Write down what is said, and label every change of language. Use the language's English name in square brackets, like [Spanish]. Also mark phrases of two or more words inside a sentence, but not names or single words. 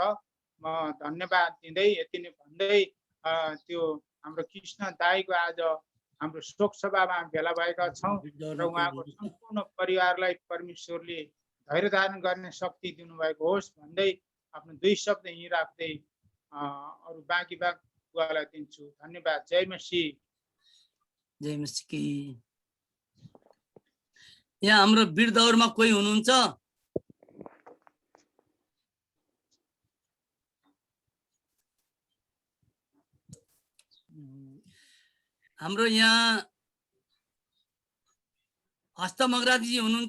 [Nepali] म धन्यवाद दिँदै यति नै भन्दै त्यो हाम्रो कृष्ण दाइको आज हाम्रो शोक सभामा भेला भएका छौँ र उहाँको सम्पूर्ण परिवारलाई परमेश्वरले धैर्य धारण गर्ने शक्ति दिनुभएको होस् भन्दै आफ्नो दुई शब्द यहीँ राख्दै अरू बाँकी बुवालाई दिन्छु। धन्यवाद। जय मसीह। [Hindi] जय मसीह की। [Nepali] यहाँ हाम्रो वीर दौरमा कोही हुनुहुन्छ? हाम्रो यहाँ हस्त मगराजीजी हुनुहुन्छ?